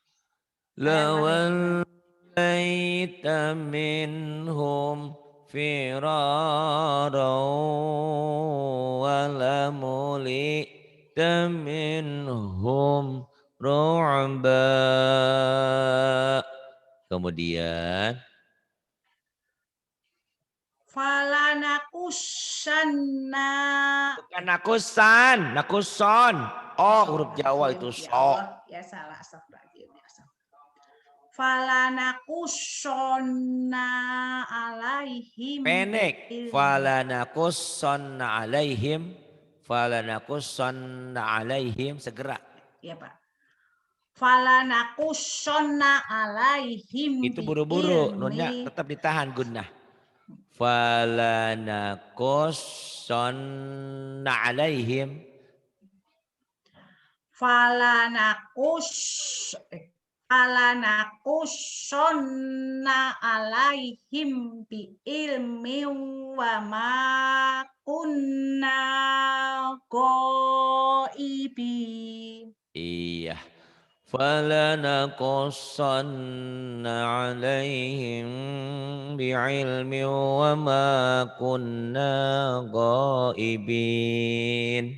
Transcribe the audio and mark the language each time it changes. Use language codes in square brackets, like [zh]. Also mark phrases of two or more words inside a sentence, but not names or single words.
[ar] لوليت منهم فرارا ولملئت منهم رعبا. [id] Kemudian [ar] Falanakusanna. [id] bukan nakusan, nakuson. Oh, huruf Jawa itu Ya so. Allah, ya salah astagfirullahaladzim. [ar] فلنقصن عليهم. [id] Pendek. [ar] فلنقصن عليهم. فلنقصن عليهم. [id] Segera. Ya Pak. [ar] فلنقصن عليهم [id] Itu [ar] bi [id] buru-buru, nunnya [ar] ilmi [id] tetap ditahan gunnah. [ar] فلنقصن عليهم. فلنقص فلنقصن عليهم بعلم وما كنا غائبين. [id] Iya. [ar] فلنقصن عليهم بعلم وما كنا غائبين.